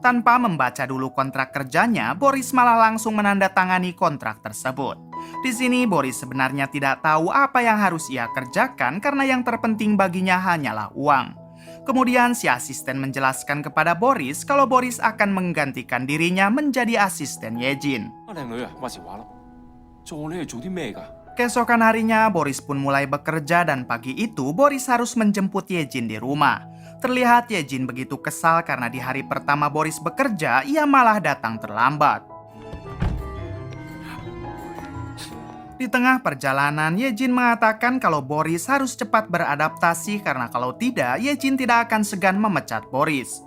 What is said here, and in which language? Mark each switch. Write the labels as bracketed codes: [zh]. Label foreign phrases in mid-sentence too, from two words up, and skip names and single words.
[id] Tanpa membaca dulu kontrak kerjanya, Boris malah langsung menandatangani kontrak tersebut. Di sini Boris sebenarnya tidak tahu apa yang harus ia kerjakan karena yang terpenting baginya hanyalah uang. Kemudian si asisten menjelaskan kepada Boris kalau Boris akan menggantikan dirinya menjadi asisten Yejin. [yue] 啊，靚女啊，話時話啦，做你係做啲咩㗎？ [id] Keesokan harinya, Boris pun mulai bekerja dan pagi itu Boris harus menjemput Yejin di rumah. Terlihat Yejin begitu kesal karena di hari pertama Boris bekerja, ia malah datang terlambat. Di tengah perjalanan, Yejin mengatakan kalau Boris harus cepat beradaptasi karena kalau tidak, Yejin tidak akan segan memecat Boris.